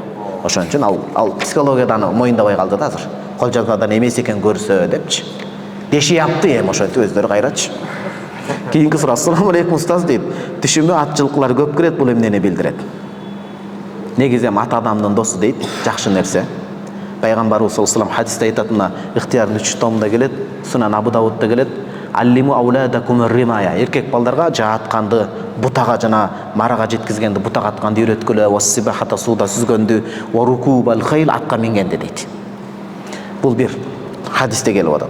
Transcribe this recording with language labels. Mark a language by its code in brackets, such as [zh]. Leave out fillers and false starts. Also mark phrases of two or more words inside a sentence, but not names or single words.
[ky] Ошон үчүн ал психологиядан моюндабай калды да азыр. Кол жазмадан эмес экен көрсө депчи. Дешияпты эми ошентип өздөрү кайрачы. Кийинки суроо. [ar] السلام عليكم [ky] устаз дейт. Түшүмө ат жылкылар көп кирет, бул эмнени билдирет? Негизи ат адамдын досу дейт, жакшы нерсе. Пайгамбарыбыз [ar] صلى الله عليه وسلم [ky] хадисте айтат, мына Ихтиярдын 3 томунда келет, Сунан Абу Давудда келет. [ar] علموا أولادكم الرماية. [ky] Эркек балдарга жаатканды, бутага жана марага жеткизгенди, бутага атканды үйрөткүлө, вассибахата суда сүзгөндү, [ar] وركوب الخيل [ky] атка мингенди дейт. Бул бир хадисте келип атат.